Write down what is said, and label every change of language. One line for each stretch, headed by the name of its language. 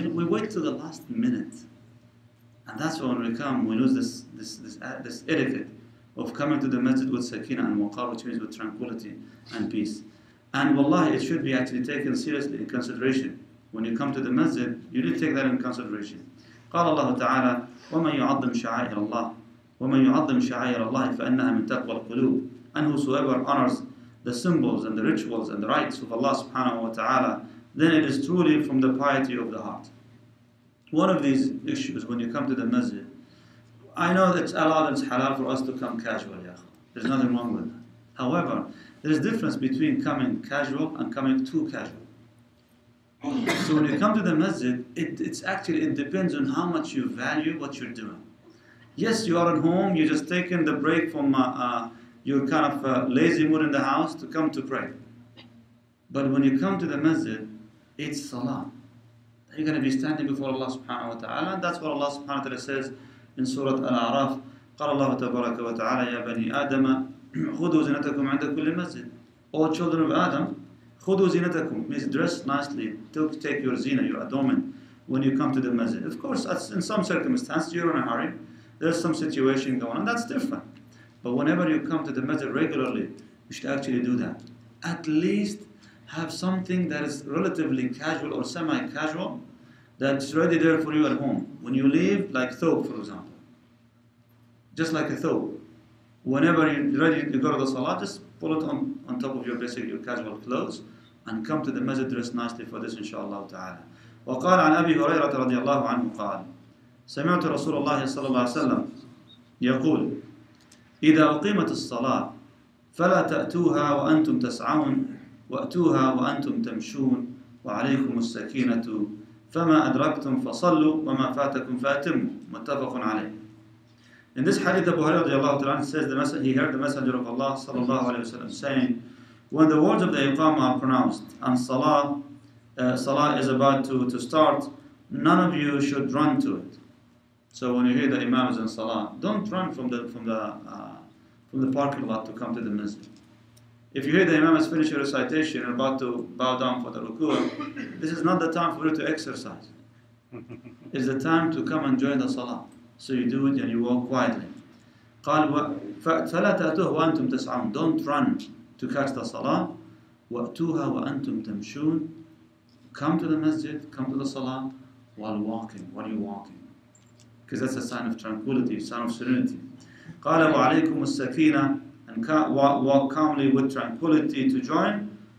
English: We wait till the last minute. And that's when we come, we lose this etiquette of coming to the masjid with sakina and waqar, which means with tranquility and peace. And wallahi, it should be actually taken seriously in consideration. When you come to the masjid, you need to take that in consideration.
Arabic: قال الله تعالى ومن يعظم شعائر الله ومن يعظم شعائر الله فإنها من تقوى القلوب.
English: And whosoever honors the symbols and the rituals and the rites of Allah subhanahu wa ta'ala, then it is truly from the piety of the heart. One of these issues when you come to the masjid, I know that it's allowed and it's halal for us to come casual, there's nothing wrong with that. However, there's a difference between coming casual and coming too casual. So when you come to the masjid, it depends on how much you value what you're doing. Yes, you are at home, you're just taking the break from your kind of lazy mood in the house to come to pray. But when you come to the masjid, it's salah. You're going to be standing before Allah subhanahu wa ta'ala, and that's what Allah subhanahu wa ta'ala says in Surah Al-A'raf.
Arabic: قال الله تبارك وتعالى يا بني آدم خذوا زينتكم عند كل مسجد.
English: All children of Adam,
Arabic: خذوا زينتكم
English: means dress nicely, take your zina, your adornment when you come to the masjid. Of course, in some circumstances you're in a hurry, there's some situation going on, that's different. But whenever you come to the masjid regularly, you should actually do that. At least have something that is relatively casual or semi-casual that's ready there for you at home. When you leave, like thobe, for example. Just like a thobe. Whenever you're ready to go to the salah, just pull it on top of your casual clothes and come to the masjid dressed nicely for this, inshallah ta'ala.
Arabic: وقال عن أبي هريرة رضي الله عنه قال سمعت رسول الله صلى الله عليه وسلم يقول إذا أقيمت الصلاة فلا تأتوها وأنتم تسعون وأتوها وأنتم تمشون وعليكم السكينة فما أدركتم فصلوا وما فاتكم فأتموا متفق عليه.
English: In this hadith, Abu Hurairah says he heard the Messenger of Allah sallallahu alayhi wa sallam saying, when the words of the Iqamah are pronounced and Salah is about to start, none of you should run to it. So when you hear the Imam is in Salah, don't run from the parking lot to come to the masjid. If you hear the Imam has finished your recitation and about to bow down for the ruku', this is not the time for you to exercise. It's the time to come and join the Salah. So you do it and you walk quietly.
Arabic: قال فلا تأتوه وأنتم تسعون.
English: Don't run to catch the Salah.
Arabic: وأتوها وأنتم تمشون.
English: Come to the masjid, come to the Salah while you're walking. Because that's a sign of tranquility, sign of serenity.
Arabic: قال وعليكم السكينة.
English: And walk calmly with tranquility to join.